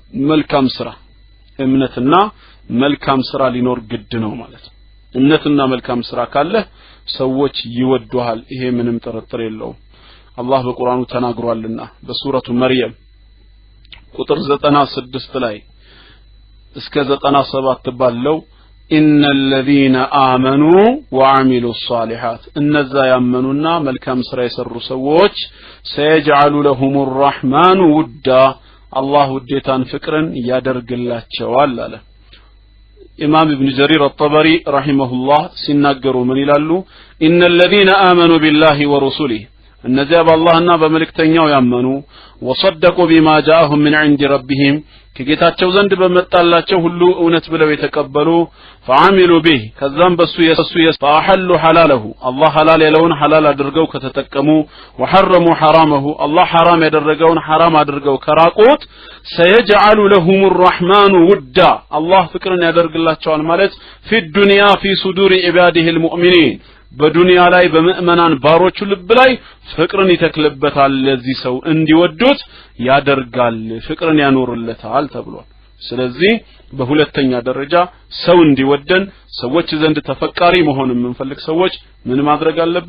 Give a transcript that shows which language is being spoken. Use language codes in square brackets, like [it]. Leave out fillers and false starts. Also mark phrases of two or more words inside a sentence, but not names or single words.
[am] መልካም ስራ ሊኖር ግድ ነው ማለት ነው። እምነትና መልካም ስራ ካለ ሰዎች ይወዱሃል። ይሄ ምንም ጥርጥር የለውም። አላህ በቁርአኑ ተናግሯልና በሱረቱ መርየም ቁጥር 96 ላይ እስከ 97 ባለው [ar] إن الذين آمنوا وعملوا الصالحات [am] እነዛ ያመኑና መልካም ስራ የሰሩ ሰዎች [ar] سيجعل لهم الرحمن ودا الله [am] ውዴታን ፍቅርን ያደርግላቸዋል አለ። ኢማም ኢብኑ ጀሪር الطبري [ar] رحمه الله [am] ሲናገሩ ምን ይላሉ? [ar] إن الذين آمنوا بالله ورسله [am] እነዚያ በአላህና በመልእክተኛው ያመኑ [ar] وصدقوا بما جاءهم من عند ربهم [am] ከጌታቸው ዘንድ በመጣላቸው ሁሉ እውነት ብለው [ar] የተቀበሉ فعملوا به [am] ከዛም በሱ [ar] فأحلوا حلاله الله حلال ያለውን حلال [am] አድርገው ከተጠቀሙ [ar] وحرموا حرامه الله [am] حرام ያደረገውን حرام አድርገው ከራቁት [ar] سيجعل لهم الرحمن ودا الله [am] ፍቅርን ያደርግላቸዋል ማለት [ar] في الدنيا في صدور عباده المؤمنين [am] በዱንያ ላይ በመእመናን ባሮቹ ልብ ላይ ፍቅርን ይተክልበታል። ለዚህ ሰው እንዲወዱት ያደርጋል፣ ፍቅርን ያኖርለታል ተብሏል። ስለዚህ በሁለተኛ ደረጃ ሰው እንዲወደን ሰዎች ዘንድ ተፈቃሪ መሆን የምንፈልግ ሰዎች ምን ማድረግ አለብን?